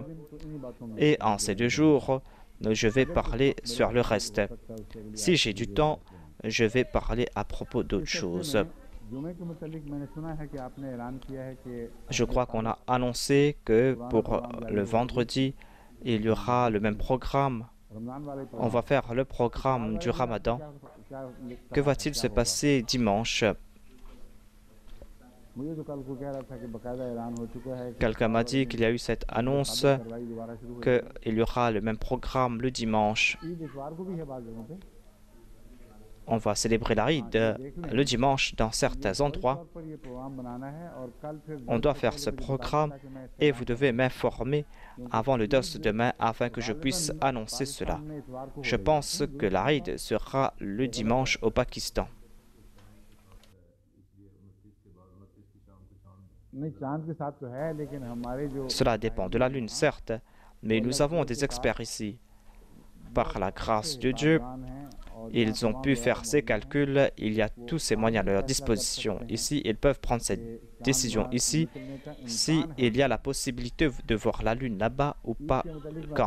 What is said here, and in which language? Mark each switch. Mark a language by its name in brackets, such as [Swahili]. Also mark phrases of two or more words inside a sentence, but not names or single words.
[French] Et en ces 2 jours, je vais parler sur le reste. Si j'ai du temps, je vais parler à propos d'autres choses. Je crois qu'on a annoncé que pour le vendredi, il y aura le même programme [Hindi] रमज़ान वाले [French] On va faire le programme du Ramadan. Que va-t-il se passer dimanche? [Hindi] मुझे तो कल को कह रहा था कि बकायदा ऐलान हो चुका है कि [French] Quelqu'un m'a dit qu'il y a eu cette annonce [Hindi] कार्रवाई दोबारा शुरू हो जाएगी। [French] qu'il y aura le même programme le dimanche. [Hindi] ईद इतवार को भी है बाज़ जगहों पे। [French] On va célébrer la Eid le dimanche dans certains endroits. [Hindi] तौर पर ये प्रोग्राम बनाना है और कल फिर [French] On doit faire ce programme et vous devez m'informer avant le DOS demain afin que je puisse annoncer cela. Je pense que la Eid sera le dimanche au Pakistan. [Hindi] नहीं चांद के साथ तो है लेकिन हमारे जो [French] Cela dépend de la lune, certes, mais nous avons des experts ici. Par la grâce de Dieu, ils ont pu faire ces calculs. Il y a tous ces moyens à leur disposition. Ici, ils peuvent prendre cette décision ici, s'il y a la possibilité de voir la lune là-bas ou pas quand.